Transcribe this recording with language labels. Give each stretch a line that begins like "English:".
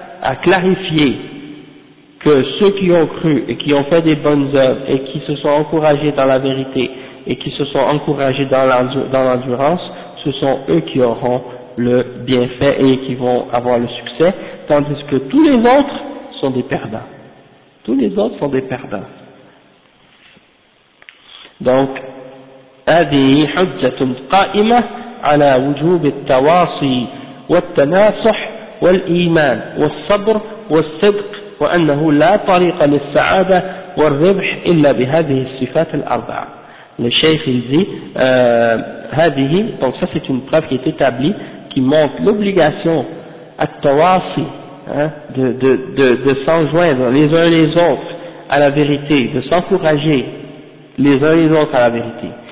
French: a clarifié que ceux qui ont cru et qui ont fait des bonnes œuvres et qui se sont encouragés dans la vérité et qui se sont encouragés dans l'endurance, ce sont eux qui auront le bienfait et qui vont avoir le succès, tandis que tous les autres sont des perdants. Tous les autres sont des perdants.
Arabic: Donc, هذه حجة قائمة على وجوب التواصي والتناصح والإيمان والصبر والصدق وأنه لا طريق للسعادة والربح إلا بهذه الصفات الأربعة. الشيخ يزي هذه
French: donc ça c'est une preuve qui est établie qui montre l'obligation à التواصي de s'enjoindre les uns les autres à la vérité, de s'encourager les uns les autres à la vérité.